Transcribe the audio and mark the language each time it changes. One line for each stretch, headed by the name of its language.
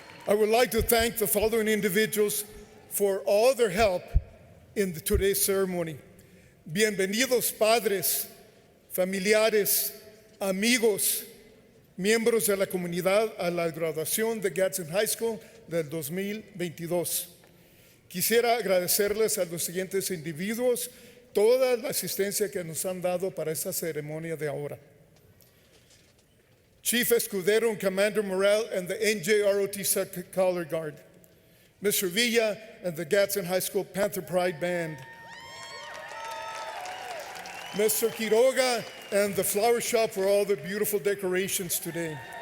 English: I would like to thank the following individuals for all their help in today's ceremony.
Spanish: Bienvenidos padres, familiares, amigos, miembros de la comunidad a la graduación de Gadsden High School del 2022. Quisiera agradecerles a los siguientes individuos toda la asistencia que nos han dado para esta ceremonia de ahora.
English: Chief Escudero and Commander Morel and the NJROTC Color Guard. Mr. Villa and the Gadsden High School Panther Pride Band. Mr. Quiroga and the Flower Shop for all the beautiful decorations today.